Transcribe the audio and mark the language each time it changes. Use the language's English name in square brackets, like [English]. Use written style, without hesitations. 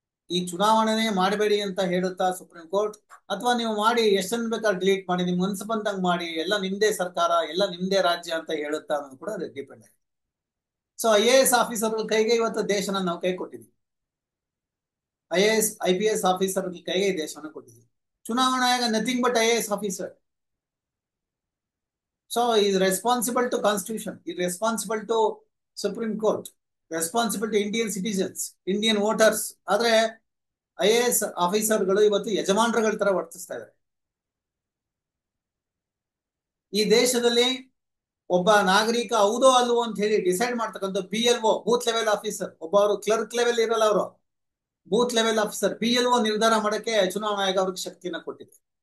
[Kannada] ಈ ಚುನಾವಣೆನೇ ಮಾಡಬೇಡಿ ಅಂತ ಹೇಳುತ್ತಾ ಸುಪ್ರೀಂ ಕೋರ್ಟ್, ಅಥವಾ ನೀವು ಮಾಡಿ ಎಷ್ಟನ್ನು ಬೇಕಾದ್ರೆ ಡಿಲೀಟ್ ಮಾಡಿ, ನಿಮ್ ಮನ್ಸು ಬಂದಂಗ್ ಮಾಡಿ, ಎಲ್ಲ ನಿಮ್ದೇ ಸರ್ಕಾರ, ಎಲ್ಲ ನಿಮ್ದೇ ರಾಜ್ಯ ಅಂತ ಹೇಳುತ್ತಾ ಅನ್ನೋದು ಕೂಡ ಡಿಪೆಂಡ್ ಆಗಿದೆ. ಸೊ IAS ಆಫೀಸರ್ಗಳ ಕೈಗೆ ಇವತ್ತು ದೇಶನ ನಾವು ಕೈ ಕೊಟ್ಟಿದ್ದೀವಿ. IAS IPS ಆಫೀಸರ್ಗಳ ಕೈಗೆ ಈ ದೇಶವನ್ನು ಕೊಟ್ಟಿದ್ದೀವಿ. ಚುನಾವಣಾ ಆಯೋಗ [English] nothing but [Kannada] IAS officer. [English] So he is responsible to Constitution, he is responsible to Supreme Court, responsible to Indian citizens, Indian voters. [Kannada] ಆದ್ರೆ IAS ಆಫೀಸರ್ಗಳು ಇವತ್ತು ಯಜಮಾನರುಗಳ ತರ ವರ್ತಿಸ್ತಾ ಇದ್ದಾರೆ. ಈ ದೇಶದಲ್ಲಿ ಒಬ್ಬ ನಾಗರಿಕ ಹೌದೋ ಅಲ್ವೋ ಅಂತ ಹೇಳಿ ಡಿಸೈಡ್ ಮಾಡ್ತಕ್ಕಂಥ BLO, ಬೂತ್ ಲೆವೆಲ್ ಆಫೀಸರ್, ಒಬ್ಬ ಅವರು ಕ್ಲರ್ಕ್ ಲೆವೆಲ್ ಇರಲ್ಲ, ಅವರು ಬೂತ್ ಲೆವೆಲ್ ಆಫೀಸರ್ BLO ನಿರ್ಧಾರ ಮಾಡಕ್ಕೆ ಚುನಾವಣಾ ಆಯೋಗ ಅವ್ರಿಗೆ ಶಕ್ತಿನ ಕೊಟ್ಟಿದೆ.